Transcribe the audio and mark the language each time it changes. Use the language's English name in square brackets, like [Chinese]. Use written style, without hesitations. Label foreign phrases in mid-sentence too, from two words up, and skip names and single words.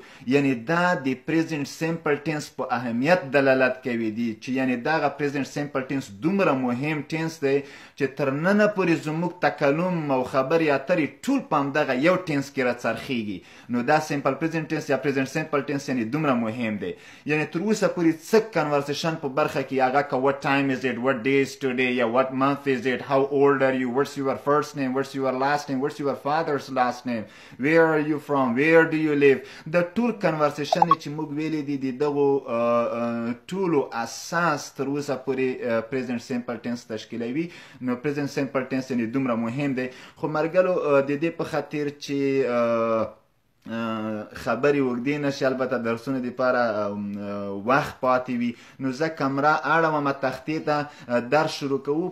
[Pashto] یعنې دا د [English] present simple tense [Pashto] په اهمیت دلالت کوي دي چې یعنې دغه [English] present simple tense [Pashto] دومره مهم ټینس دی چې تر ننه پورې زموږ تکلم او خبرې اترې ټول په همدغه یو ټینس کې راڅرخیږي. نو دا [English] simple present tense [Pashto] یا [English] present simple tense [Pashto] یعنې دومره مهم دی. یعنې تر اوسه پورې څه کنورسیشن په برخه کې هغه که [English] what time is it, what day is today, [Pashto] یا [English] what month is it, how old are you, what's your first name, what's your last name, what's your father's last name, where are you from, where do you live. [Pashto] د ټول کنورسیشن چې موږ ویلي دي د دغو ټولو اساس تر اوسه پورې [English] present simple tense [Pashto] تشکیلوي. نو [English] present simple tense [Pashto] یعنې دومره مهم دی. خو مرګلو د دې په خاطر چې خبرې اوږدې نشي البته درسونه دپاره وخت پاتې وي نو زه کمره اړومه تختې ته درس شروع کوو.